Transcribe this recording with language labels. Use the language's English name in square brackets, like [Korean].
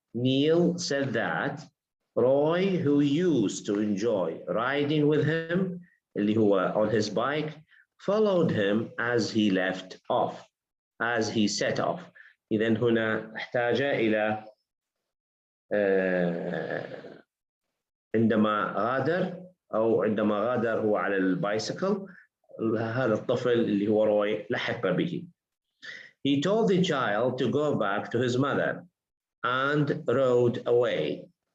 [English] Neil said that Roy, who used to enjoy riding with him, [Arabic] اللي هو [English] on his bike, followed him as he set off. [Arabic] إذن هنا احتاج إلى عندما غادر هو على البايسكل، هذا الطفل اللي هو روي لحق به. [English] He told the child to go back to his mother and rode away.